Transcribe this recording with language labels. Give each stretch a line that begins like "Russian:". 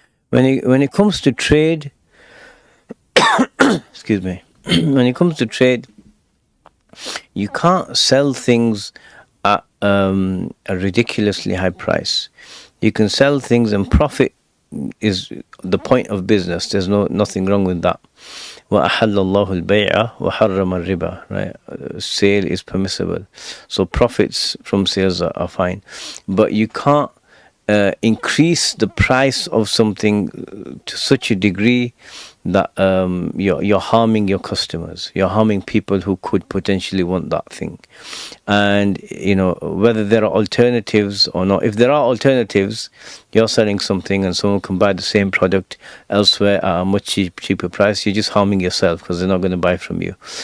English: When it comes to trade, excuse me, when it comes to trade, you can't sell things at a ridiculously high price. You can sell things, and profit is the point of business. There's nothing wrong with that.
Arabic: وَأَحَلَّ اللَّهُ الْبَيْعَ وَحَرَّمَ الرِّبَى, right?
English: Sale is permissible, so profits from sales are fine, but you can't increase the price of something to such a degree that you're harming your customers. You're harming people who could potentially want that thing. And whether there are alternatives or not, if there are alternatives, you're selling something and someone can buy the same product elsewhere at a much cheaper price, you're just harming yourself, because they're not going to buy from you.